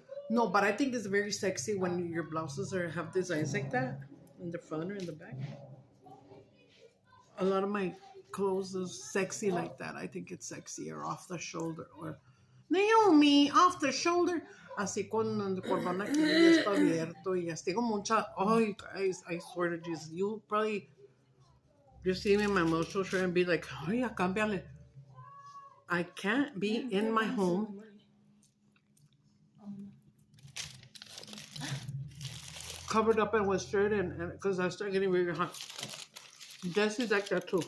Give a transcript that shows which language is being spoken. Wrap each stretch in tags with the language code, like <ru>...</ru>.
<en>No, but I think it's very sexy when your blouses have designs like that in the front or in the back. A lot of my clothes is sexy like that. I think it's sexy or off the shoulder or Naomi off the shoulder.</en> <es>así con el cordón aquí ya está abierto y así tengo mucha.</es> <en>Ay, guys, I swear to Jesus, you probably just see me in my emotional shirt and be like, oh yeah,</en> <es>cámbiale.</es> <en>I can't be in my home covered up in with shirt and because I start getting really hot. Jesse's like that too.</en>